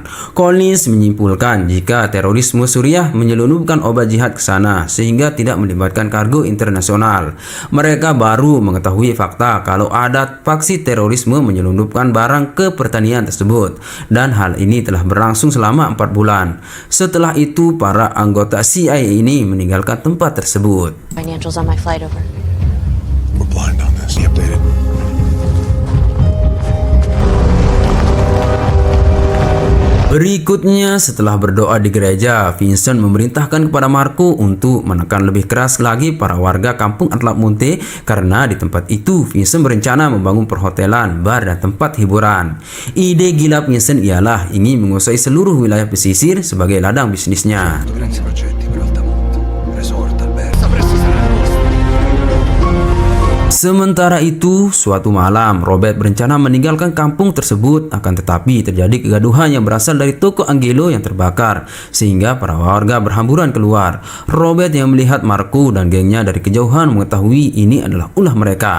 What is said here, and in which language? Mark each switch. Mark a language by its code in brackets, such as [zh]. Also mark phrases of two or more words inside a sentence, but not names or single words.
[id] Collins menyimpulkan jika terorisme Suriah menyelundupkan obat jihad ke sana sehingga tidak melibatkan kargo internasional. Mereka baru mengetahui fakta kalau ada faksi terorisme menyelundupkan barang ke pertanian tersebut, dan hal ini telah berlangsung selama 4 bulan. Setelah itu, para anggota CIA ini meninggalkan tempat tersebut. [en] Financials on my flight over. We're blind on this. Be updated. [id] Berikutnya, setelah berdoa di gereja, Vincent memerintahkan kepada Marco untuk menekan lebih keras lagi para warga kampung Atlamonte karena di tempat itu Vincent berencana membangun perhotelan, bar, dan tempat hiburan. Ide gila Vincent ialah ingin menguasai seluruh wilayah pesisir sebagai ladang bisnisnya. [it] Prendi progetti per Altamonte. Resort, albergo. [id] Sementara itu, suatu malam Robert berencana meninggalkan kampung tersebut, akan tetapi terjadi kegaduhan yang berasal dari toko Angelo yang terbakar sehingga para warga berhamburan keluar. Robert yang melihat Marco dan gengnya dari kejauhan mengetahui ini adalah ulah mereka.